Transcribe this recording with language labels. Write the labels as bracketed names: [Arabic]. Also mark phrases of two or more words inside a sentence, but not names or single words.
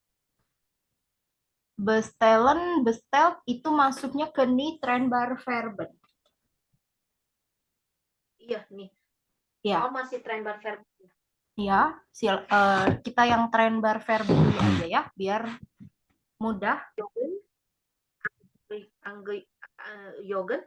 [Indonesian] bestellen, besteld itu masuknya ke nih [German] trennbare Verben. [Indonesian] iya nih. Ya, Oh, masih [German] trennbare Verben. [Indonesian] ya, kita yang [German] trennbare Verben [Indonesian] dulu aja ya, biar mudah. [German] Joggen, Joggen,